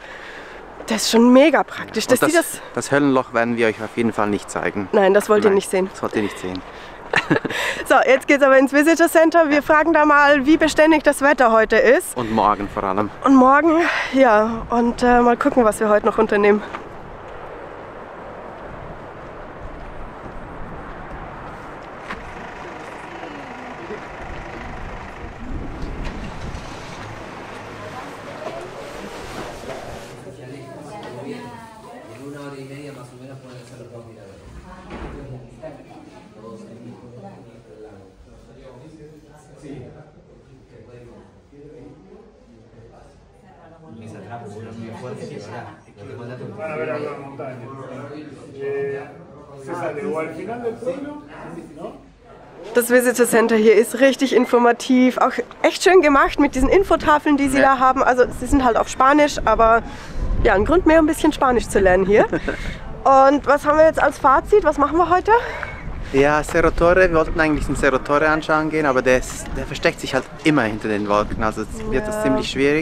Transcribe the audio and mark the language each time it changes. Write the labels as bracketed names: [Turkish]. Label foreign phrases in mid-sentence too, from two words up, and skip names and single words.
[German] Das ist schon mega praktisch. Und Dass das Höllenloch werden wir euch auf jeden Fall nicht zeigen. Nein, das wollt ihr Nein, nicht sehen. Das wollt ihr nicht sehen. So, jetzt geht's aber ins [English] Visitor Center. [German] Wir fragen da mal, wie beständig das Wetter heute ist. Und morgen vor allem. Und morgen, ja, und mal gucken, was wir heute noch unternehmen. [Spanish] Van a ver a la montaña. Se sale o al final del pueblo, ¿no? [German] Das [English] Visitor Center [German] hier ist richtig informativ, auch echt schön gemacht mit diesen Infotafeln, die sie da haben. Also sie sind halt auf Spanisch, aber ja, ein Grund mehr, ein bisschen Spanisch zu lernen hier. Und was haben wir jetzt als Fazit? Was machen wir heute? Ja, Cerro Torre, wir wollten eigentlich den Cerro Torre anschauen gehen, aber der versteckt sich halt immer hinter den Wolken, also es wird das ziemlich schwierig.